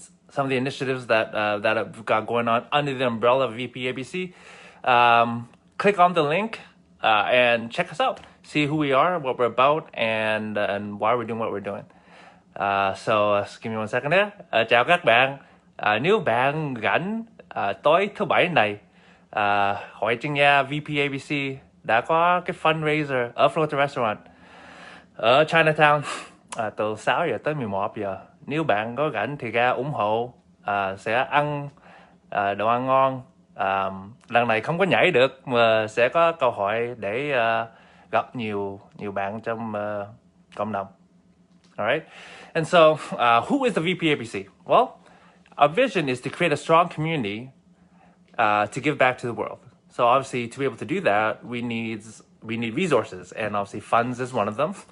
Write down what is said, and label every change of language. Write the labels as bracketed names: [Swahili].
[English] Some of the initiatives that I've got going on under the umbrella of VPABC. Click on the link and check us out. See who we are, what we're about, and why we're doing what we're doing. So give me one second there. [Vietnamese] Chào các bạn. Nếu bạn rảnh tối thứ bảy này, Hội Trinh Nha VPABC đã có cái fundraiser ở Florida Restaurant ở Chinatown từ 6 giờ tới 11 giờ. Nếu bạn có rảnh thì ra ủng hộ, sẽ ăn đồ ăn ngon. Lần này không có nhảy được mà sẽ có cơ hội để gặp nhiều bạn trong cộng đồng. [English] All right. And so, who is the VPABC? Well, our vision is to create a strong community to give back to the world. So obviously, to be able to do that, we need resources, and obviously funds is one of them.